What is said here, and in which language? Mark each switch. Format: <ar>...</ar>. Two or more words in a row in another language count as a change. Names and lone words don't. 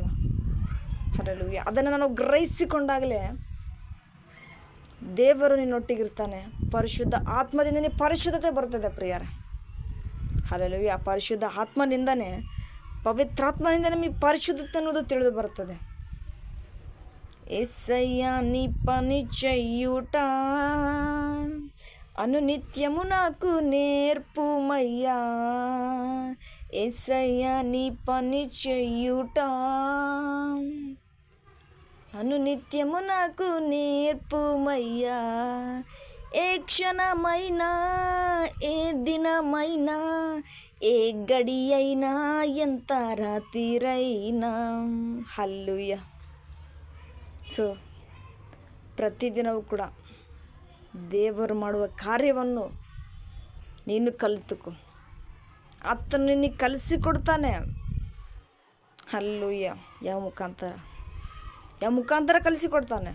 <kn>ಹಲ್ಲೆಲೂಯಾ. ಅದನ್ನು ನಾವು ಗ್ರಹಿಸಿಕೊಂಡಾಗಲೇ ದೇವರು ನಿನ್ನೊಟ್ಟಿಗಿರ್ತಾನೆ. ಪರಿಶುದ್ಧ ಆತ್ಮದಿಂದ ನೀನು ಪರಿಶುದ್ಧತೆ ಬರ್ತದೆ ಪ್ರಿಯರೇ. ಹಲ್ಲೆಲೂಯಾ. ಪರಿಶುದ್ಧ ಆತ್ಮನಿಂದನೇ, ಪವಿತ್ರಾತ್ಮನಿಂದ ನಮಗೆ ಪರಿಶುದ್ಧತೆ ಅನ್ನೋದು ತಿಳಿದು ಬರ್ತದೆ.</kn> <te>యేసయ్యా నీ పని చెయ్యుట అనునిత్యము నాకు నేర్పుమయ్యా. యేసయ్యా నీ పని చెయ్యుట అనునిత్యము నాకు నేర్పుమయ్యా. ఏ క్షణమైనా, ఏ దినమైనా, ఏ గడి అయినా, ఎంత రాత్రిరైనా. హల్లెలూయా.</te> <kn>ಸೊ ಪ್ರತಿದಿನವೂ ಕೂಡ ದೇವರು ಮಾಡುವ ಕಾರ್ಯವನ್ನು ನೀನು ಕಲಿತುಕೋ. ಆತನು ನಿನಗೆ ಕಲಿಸಿಕೊಡ್ತಾನೆ. ಹಲ್ಲೆಲೂಯಾ. ಯಾವ ಮುಖಾಂತರ ಕಲಿಸಿಕೊಡ್ತಾನೆ?</kn>